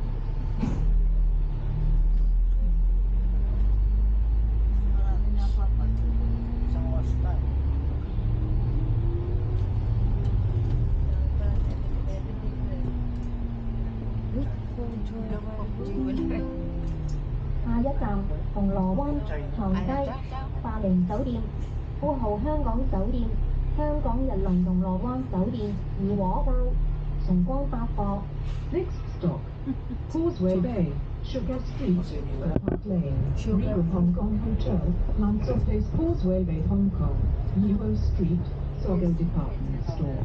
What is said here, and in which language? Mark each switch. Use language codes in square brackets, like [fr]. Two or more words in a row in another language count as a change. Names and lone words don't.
[tl] Marami na Isang oras na. Jewelry. [yue] 下一站銅鑼灣長街百寧酒店，富豪香港酒店，香港日輪銅鑼灣酒店怡和街，晨光百貨。 [en] Next stop, Causeway Bay, Sugar Street, Park Lane, Regal Hong Kong Hotel, Lansdowne Place, Causeway Bay, Hong Kong, Yubo Street, Sogo Department Store.